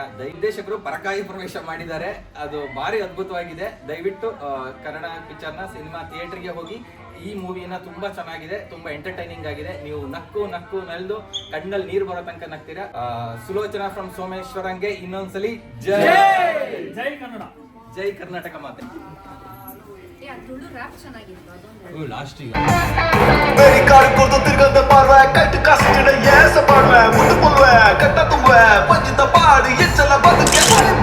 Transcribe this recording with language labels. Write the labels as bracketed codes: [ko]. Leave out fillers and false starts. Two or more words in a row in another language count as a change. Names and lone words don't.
[kn] ನಿರ್ದೇಶಕರು ಪರಕಾಯಿ ಪ್ರವೇಶ ಮಾಡಿದ್ದಾರೆ, ಅದು ಭಾರಿ ಅದ್ಭುತವಾಗಿದೆ. ದಯವಿಟ್ಟು ಕನ್ನಡ ಪಿಕ್ಚರ್ನ ಸಿನಿಮಾ ಥಿಯೇಟರ್ಗೆ ಹೋಗಿ. ಈ ಮೂವಿನ ತುಂಬಾ ಚೆನ್ನಾಗಿದೆ, ತುಂಬಾ ಎಂಟರ್ಟೈನಿಂಗ್ ಆಗಿದೆ. ನೀವು ನಕ್ಕು ನಕ್ಕು ನಲ್ದು ಕಣ್ಣಲ್ಲಿ ನೀರು ಬರೋ ತನಕ ನಗ್ತೀರಾ. ಸುಲೋಚನಾ ಫ್ರಮ್ ಸೋಮೇಶ್ವರಂಗೆ ಇನ್ನೊಂದ್ಸಲಿ ಜೈ ಜೈ ಕನ್ನಡ, ಜೈ ಕರ್ನಾಟಕ ಮಾತೆ. ಲಾಸ್ಟಿಗೆ [tcy] ತಿರ್ಗದ ಪಾರ್ವೆ ಕಟ್ಟು ಕಾಸಿಡ ಏಸ ಪಾಡ್ವೆ ಮುಟ್ಟು ಪುಲ್ವೆ ಕಟ್ಟ ತುಂಬೆ ಪಂಚಿತ ಪಾಡಿ ಎಚ್ಚಲ ಬದುಕೆ